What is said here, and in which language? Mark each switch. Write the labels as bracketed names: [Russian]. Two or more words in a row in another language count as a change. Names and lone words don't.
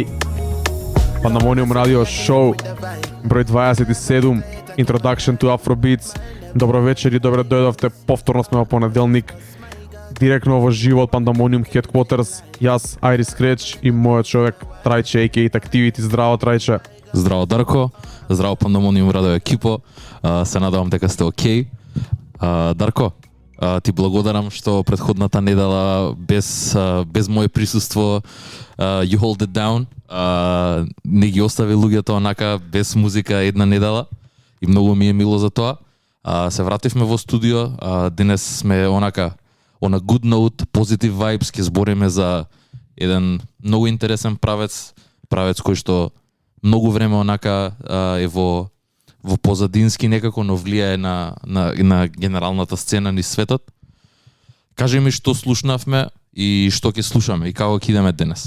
[English] Pandemonium Radio Show, број 27, Introduction to Afrobeats. [Macedonian] Добро вечер и добре дојдовте, повторно сме во понеделник, директно во живо од Pandemonium Headquarters. Јас, Iris Scratch и мојот човек Трајче, a.k.a. Activity. Здраво, Трајче. Здраво, Дарко. Здраво, Pandemonium Radio екипо. Се надевам дека сте окей. Дарко, ти благодарам што претходната недела без моје присуство [English] you hold it down. [Macedonian] Не ги остави луѓето онака без музика една недела и многу ми е мило за тоа. Се вративме во студио, денес сме онака [English] on a good note, positive vibes, [Macedonian] ке збориме за еден многу интересен правец кој што многу време онака е во позадински некако, но влијае на генералната сцена низ светот. Кажи ми што слушнавме и што ќе слушаме и како ќе идеме денес.